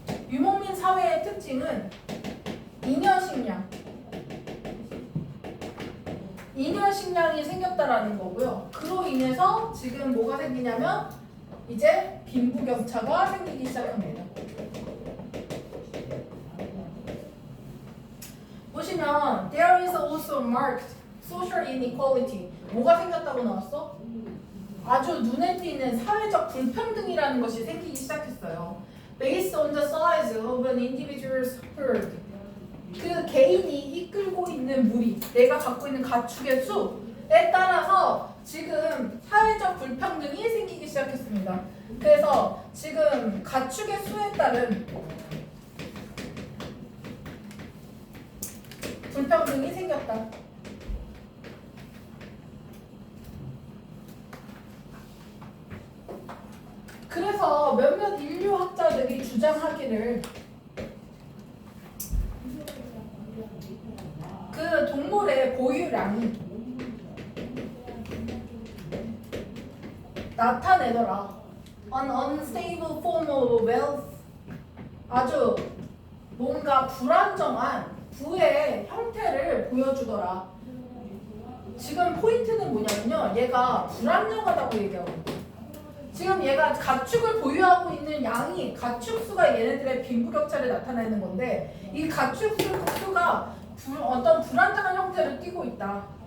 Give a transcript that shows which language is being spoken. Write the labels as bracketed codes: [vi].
[ko] 유목민 사회의 특징은 잉여 식량이 생겼다라는 거고요. 그로 인해서 지금 뭐가 생기냐면 이제 빈부격차가 생기기 시작합니다. 보시면 [en] there is also marked social inequality. [ko] 뭐가 생겼다고 나왔어? 아주 눈에 띄는 사회적 불평등이라는 것이 생기기 시작했어요. [en] Based on the size of an individual's herd. [ko] 그 개인이 이끌고 있는 무리, 내가 갖고 있는 가축의 수에 따라서 지금 사회적 불평등이 생기기 시작했습니다. 그래서 지금 가축의 수에 따른 불평등이 생겼다. 그래서 몇몇 인류학자들이 주장하기를 그 동물의 보유량이 나타내더라. [en] An unstable form of wealth. [ko] 아주 뭔가 불안정한 부의 형태를 보여주더라. 지금 포인트는 뭐냐면요. 얘가 불안정하다고 얘기하거든요. 지금 얘가 가축을 보유하고 있는 양이 가축 수가 얘네들의 빈부격차를 나타내는 건데 이 가축 수가 어떤 불안정한 형태를 띠고 있다.